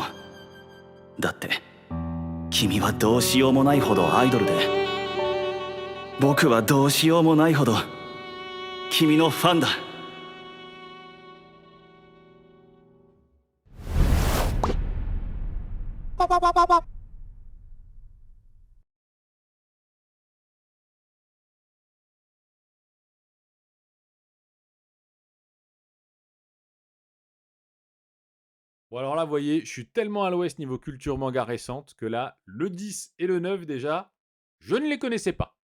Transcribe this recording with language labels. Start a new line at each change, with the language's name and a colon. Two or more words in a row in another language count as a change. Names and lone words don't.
Japanese: だって君はどうしようもないほどアイドルで、僕はどうしようもないほど君のファンだ。パパパパパ。
French: Bon alors là, vous voyez, je suis tellement à l'ouest niveau culture manga récente que là, le 10 et le 9 déjà, je ne les connaissais pas.